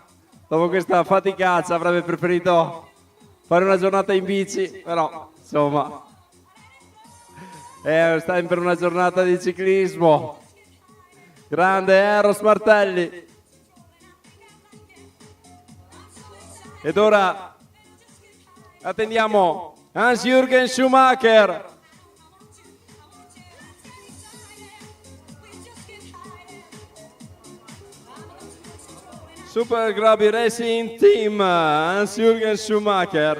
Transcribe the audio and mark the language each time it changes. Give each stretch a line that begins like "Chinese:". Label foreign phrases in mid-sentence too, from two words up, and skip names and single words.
Italian: Dopo questa faticaccia avrebbe preferito fare una giornata in bici, però insomma è sempre una giornata di ciclismo. Grande Eros Martelli. Ed ora attendiamo Hans-Jürgen Schumacher. Super Grabby Racing Team, Hans-Jürgen Schumacher.